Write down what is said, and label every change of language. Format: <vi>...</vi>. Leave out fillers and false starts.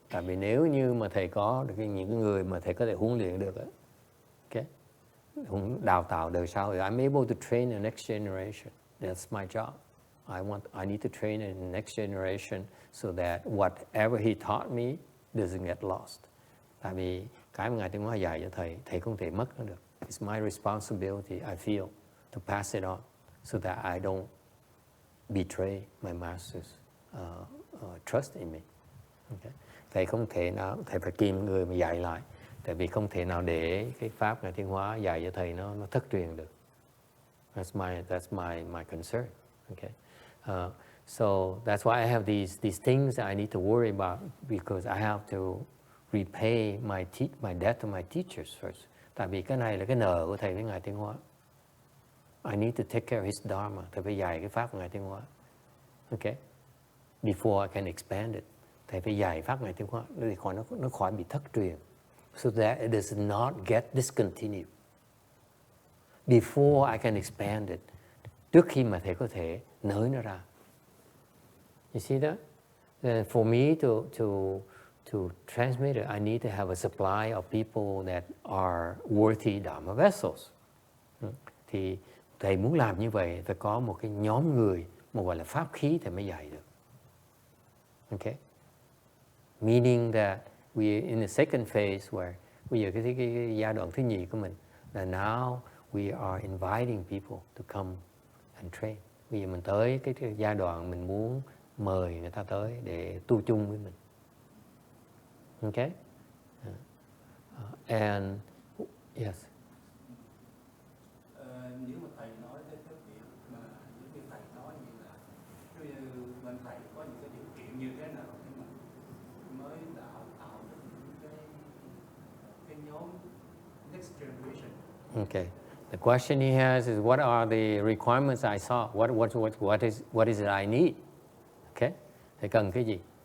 <vi>Tại vì nếu như mà thầy có những người mà thầy có thể huấn luyện được, okay, đào tạo đời sau,</vi> <en>I'm able to train the next generation. That's my job. I need to train the next generation so that whatever he taught me doesn't get lost.</en> <vi>Tại vì cái mà Ngài Tiến Hóa dạy cho thầy không thể mất nó được.</vi> <en>It's my responsibility, I feel, to pass it on so that I don't betray my master's trust in me. Okay.</en> <vi>Thầy không thể nào, thầy phải kìm người mà dạy lại, tại vì không thể nào để cái pháp Ngài Tiến Hóa dạy cho thầy nó thất truyền được.</vi> <en>That's my concern. Okay. So that's why I have these things that I need to worry about, because I have to repay my debt to my teachers first.</en> <vi>Tại vì cái này là cái nợ của thầy với Ngài Tiến Hóa.</vi> <en>I need to take care of his dharma.</en> <vi>Thầy phải dạy cái pháp của Ngài Tiến Hóa. Okay?</vi> <en>Before I can expand it.</en> <vi>Thầy phải dạy pháp Ngài Tiến Hóa để nó khỏi bị thất truyền.</vi> <en>So that it does not get discontinued. Before I can expand it.</en> <vi>Trước khi mà thầy có thể nới nó ra.</vi> <en>You see that? Then for me to transmit it, I need to have a supply of people that are worthy Dharma vessels.</en> <vi>Thì thầy muốn làm như vậy, phải có một cái nhóm người mà gọi là pháp khí thì mới dạy được. Okay?</vi> <en>Meaning that we in the second phase where</en> <vi>bây giờ cái giai đoạn thứ nhì của mình là</vi> <en>now we are inviting people to come and train.</en> <vi>Bây giờ mình tới cái giai đoạn mình muốn mời người ta tới để tu chung với mình.</vi> <en>Okay? And yes.</en> <vi>Nếu mà thầy nói tới cái việc mà những cái thầy nói như là bên thầy có những cái điều kiện như thế nào để mà mới tạo được cái nhóm</vi> <en>next generation. Okay. The question he has is, what are the requirements I saw? What is it I need? Okay.</en> <vi>Thầy cần cái gì?</vi>